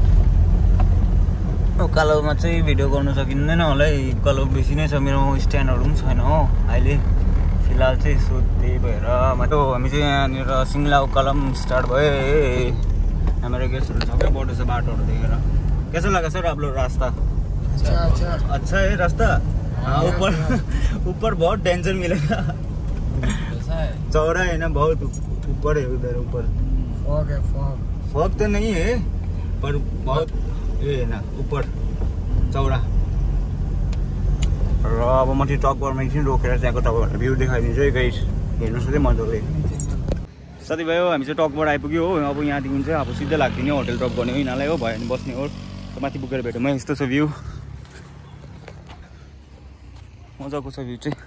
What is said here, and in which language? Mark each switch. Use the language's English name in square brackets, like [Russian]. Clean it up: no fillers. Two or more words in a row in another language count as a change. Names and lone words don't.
[Nepali] उकालोमा चाहिँ भिडियो गर्नु सकिँदैन होला है, उकालो बेसी नै छ। मेरो स्ट्यान्डहरू पनि छैन हो अहिले फिलहाल चाहिँ। सो त्यही भएर हामी चाहिँ यहाँनिर सिङ्ला उकालो पनि स्टार्ट भयो। हाम्रो गेस्टहरू सबै बढ्दैछ बाटोहरू देखेर। [Hindi] कैसा लगा सर आप लोग रास्ता? अच्छा है रास्ता। ऊपर बहुत डेंजर मिलेगा। चौड़ा है ना, बहुत ऊपर है उधर ऊपर। फॉग तो नहीं है पर बहुत ये है ना ऊपर चौड़ा। [Nepali] र अब म त्यो टकबरमा एकछिन रोकेर त्यहाँको तपाईँहरूलाई भ्यू देखाइदिन्छु है गाइस, हेर्नुहोस् है मजाले। साथीभाइ हो, हामी चाहिँ टकबाट आइपुग्यो हो। अब यहाँदेखि चाहिँ अब सिधै लाग्दिने [English] hotel drop [Nepali] गर्ने हो यिनीहरूलाई हो, भयो भने बस्ने हो। माथि पुगेर भेटौँ है। यस्तो छ भ्यू, मजाको छ भ्यू चाहिँ।